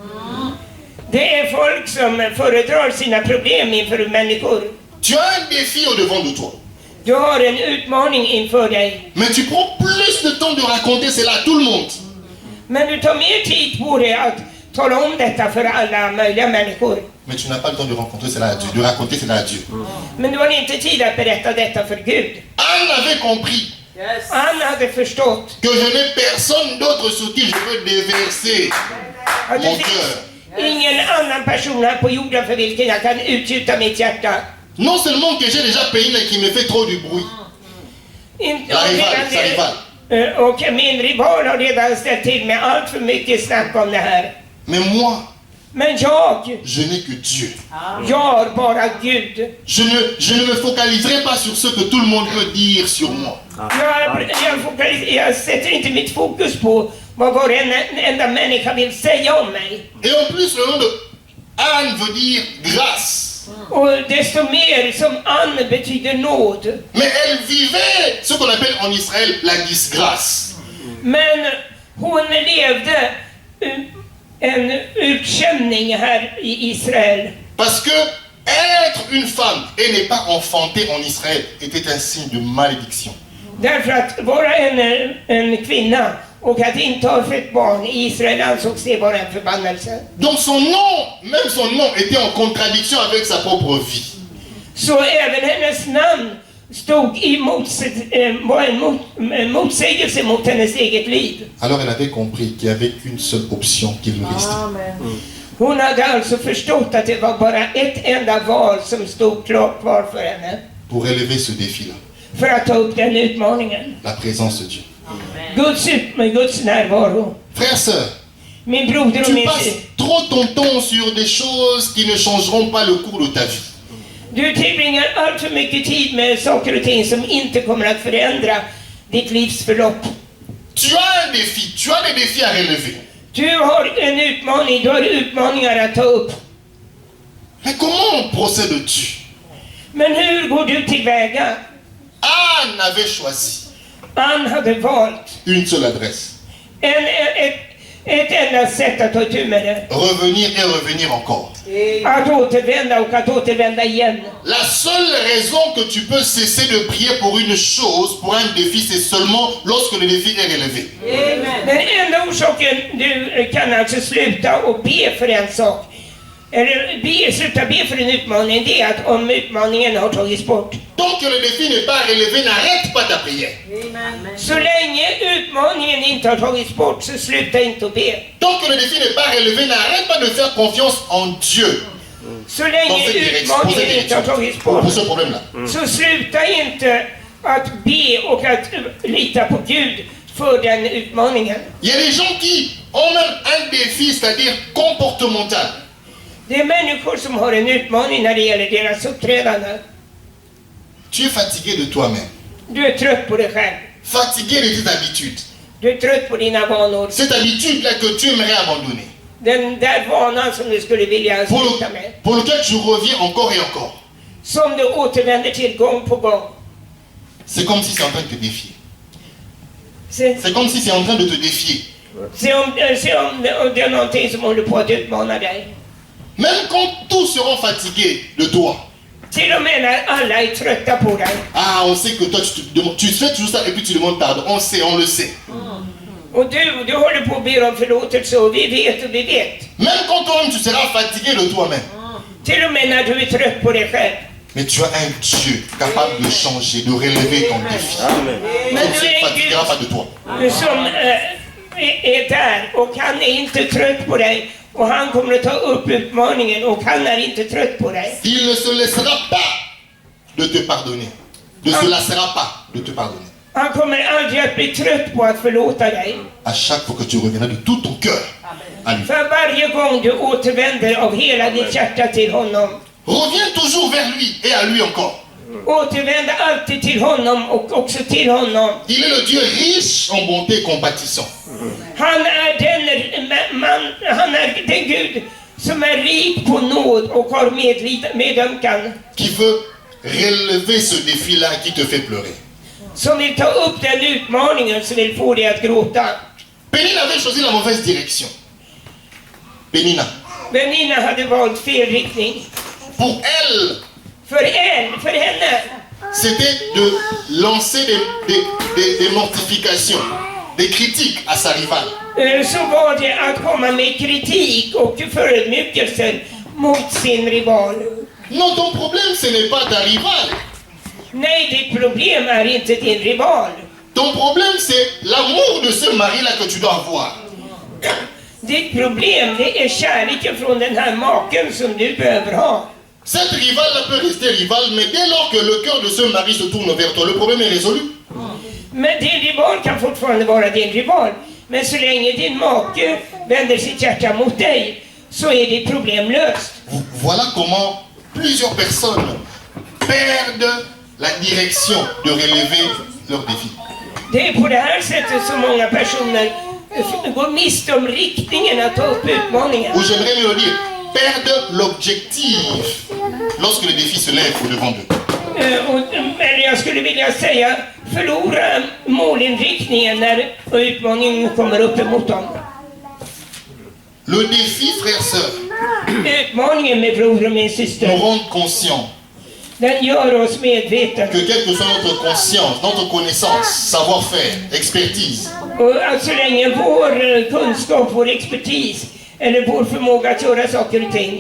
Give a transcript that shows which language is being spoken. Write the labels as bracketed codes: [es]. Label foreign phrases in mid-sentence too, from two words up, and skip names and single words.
[sv] Det är folk som föredrar sina problem inför människor. [fr] Tu as un défi au-devant de toi. [sv] Du har en utmaning inför dig. [fr] Mais tu prends plus de temps de raconter cela à tout le monde. [sv] Men du tar mer tid på dig att tala om detta för alla möjliga människor. [fr] Mais tu n'as pas le temps de raconter cela à Dieu, de raconter cela à Dieu. [sv] Men du har inte tid att berätta detta för Gud. [fr] Anne avait compris [sv] Han hade förstått [fr] que je n'ai personne d'autre sur qui je peux déverser [sv] att [fr] mon [sv] det [fr] cœur. [sv] finns ingen annan person här på jorden för vilken jag kan utgjuta mitt hjärta. [fr] Non seulement que j'ai déjà payé, mais qui me fait trop du bruit. [sv] Inte- [fr] La rival, sa rival. [sv] Och min rival har redan ställt till med allt för mycket snack om det här. [fr] Mais moi, [sv] Men jag [fr] je n'ai que Dieu. [sv] har bara Gud. [fr] Je ne me focaliserai pas sur ce que tout le monde peut dire sur moi. [sv] Jag sätter inte mitt fokus på vad varenda människa vill säga om mig. [fr] Et en plus, le nom de Anne veut dire grâce. [sv] Och desto mer som Anne betyder nåd. [fr] Mais elle vivait ce qu'on appelle en Israël la disgrâce. [sv] Men hon levde en utkänning här i Israel. [fr] Parce que être une femme et ne pas enfanter en Israël était un signe de malédiction. [sv] Därför att vara en kvinna och att inte ha fött barn i Israel ansågs det vara en förbannelse. [fr] Donc même son nom était en contradiction avec sa propre vie. [sv] Så även hennes namn stod i var en motsägelse mot hennes eget liv. [fr] Alors elle avait compris qu'il n'y avait qu'une seule option qui lui restait. [sv] Hon hade alltså förstått att det var bara ett enda val som stod klart kvar för henne. [fr] Pour relever ce défi-là, [sv] För att ta upp den utmaningen. [fr] la présence de Dieu. [sv] Guds närvaro. [fr] Frères, sœurs, [sv] Min broder och [fr] tu [sv] min [fr] passes trop ton temps sur des choses qui ne changeront pas le cours de ta vie. [sv] Du tillbringar allt för mycket tid med saker och ting som inte kommer att förändra ditt livs förlopp. [fr] Tu as un défi, tu as des défis à relever. [sv] Du har en utmaning, du har utmaningar att ta upp. [fr] Mais comment procèdes-tu? [sv] Men hur går du tillväga? [fr] Anne avait choisi [sv] Anne hade valt [fr] une seule adresse. [sv] ett enda sätt att ta itu med det. [fr] Revenir et revenir encore. [sv] Att återvända och att återvända igen. [fr] La seule raison que tu peux cesser de prier pour une chose, pour un défi, c'est seulement lorsque le défi est relevé. [sv] Den enda orsaken du kan alltså sluta och be för en sak, eller sluta be för en utmaning, det är att om utmaningen har tagits bort. [fr] Tant que le défi n'est pas relevé, n'arrête pas ta prière. [sv] Så länge utmaningen inte har tagits bort, så sluta inte att be. [fr] Tant que le défi n'est pas relevé, n'arrête pas de faire confiance en Dieu. [sv] Så länge utmaningen inte har tagits bort, [fr] pour ce problème-là. [sv] så sluta inte att be och att lita på Gud för den utmaningen. [fr] Il y a des gens qui ont même un défi, c'est-à-dire comportemental. [sv] Det är människor som har en utmaning när det gäller deras uppträdande. [fr] Tu es fatigué de toi-même, [sv] Du är trött på dig själv. [fr] fatigué de tes habitudes. [sv] Du är trött på dina vanor. [fr] Cette habitude-là que tu aimerais abandonner, [sv] Den där vanan som du skulle vilja sluta med. [fr] pour lequel tu reviens encore et encore. [sv] Som du återvänder till gång på gång. [fr] C'est comme si c'est en train de te défier. [sv] Se [fr] C'est comme si c'est en train de te défier. [sv] om det är någonting som håller på att utmana dig. [fr] Même quand tous seront fatigués de toi. [sv] Till och med när alla är trötta på dig. [fr] Ah, on sait que toi, tu fais toujours ça et puis tu demandes pardon. On sait, on le sait. [sv] Och du håller på att be om förlåtelse och vi vet. [fr] Même quand toi-même tu seras fatigué de toi-même. [sv] Till och med när du är trött på dig själv. [fr] Mais tu as un Dieu capable de changer, de relever ton défi. [sv] Men [fr] On ne [sv] du [fr] se [sv] är en [fr] fatiguera pas de toi. [sv] Gud som är där och han är inte trött på dig. Och han kommer att ta upp utmaningen och han är inte trött på dig. [fr] Il ne se laissera pas de te pardonner. Ne se lassera pas de te pardonner. [sv] Han kommer aldrig att bli trött på att förlåta dig. [fr] À chaque fois que tu reviendras de tout ton cœur à lui. [sv] För varje gång du återvänder av hela ditt hjärta till honom. [fr] Reviens toujours vers lui et à lui encore. [sv] Återvänd alltid till honom och också till honom. [fr] Il est le Dieu riche en bonté et compassion. [sv] Han är den Gud som är rik på nåd och har medömkan. [fr] Qui veut relever ce défi-là qui te fait pleurer. [sv] Som vill ta upp den utmaningen som vill få dig att gråta. [fr] Pénina avait choisi la mauvaise direction. Pénina. [sv] Benina hade valt fel riktning. [fr] Pour elle, [sv] För henne. [fr] c'était de lancer des mortifications, des critiques à sa rivale. [sv] Så var det att komma med kritik och förödmjukelser mot sin rival. [fr] Non, ton problème, ce n'est pas ta rivale. [sv] Nej, ditt problem är inte din rival. [fr] Ton problème, c'est l'amour de ce mari-là que tu dois avoir. [sv] Ditt problem, det är kärleken från den här maken som du behöver ha. [fr] Cette rivale peut rester rivale, mais dès lors que le cœur de ce mari se tourne vers toi, le problème est résolu. [sv] Men din rival kan fortfarande vara din rival. Men så länge din make vänder sitt hjärta mot dig så är ditt problem löst. [fr] Voilà comment plusieurs personnes perdent la direction de relever leurs défis. [sv] Det är på det här sättet som många personer går miste om riktningen att ta upp utmaningen. [fr] Ou j'aimerais mieux le dire, perdent l'objectif lorsque le défi se lève au-devant d'eux. [sv] Eller jag skulle vilja säga förlora målinriktningen när utmaningen kommer upp emot dem. [fr] Le défi, frères et sœurs, [sv] Utmaningen med bror och min [fr] nous [sv] syster, [fr] rend conscients [sv] den gör oss medvetna. [fr] que quelle que soit notre conscience, notre connaissance, savoir-faire, expertise, [sv] Och att så länge vår kunskap, vår expertis eller vår förmåga att göra saker och ting,